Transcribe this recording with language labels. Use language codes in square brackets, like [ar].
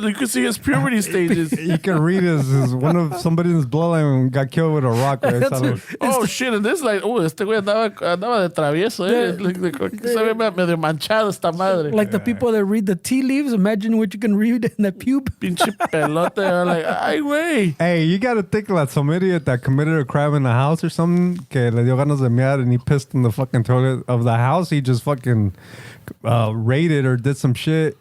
[en] You can see his puberty stages. You can read his one of somebody in his bloodline got killed with a rock. Right? Oh shit! And this like, oh, [es] este güey andaba de travieso. Se ve medio manchado esta madre. [en] Like the people that read the tea leaves, imagine what you can read in the pube. [es] Pinche pelote. Like, ay, güey. [en] Hey, you gotta think that some idiot that committed a crime in the house or something, [es] que le dio ganas de mear [en] and he pissed in the fucking toilet of the house, he just fucking raided or did some shit.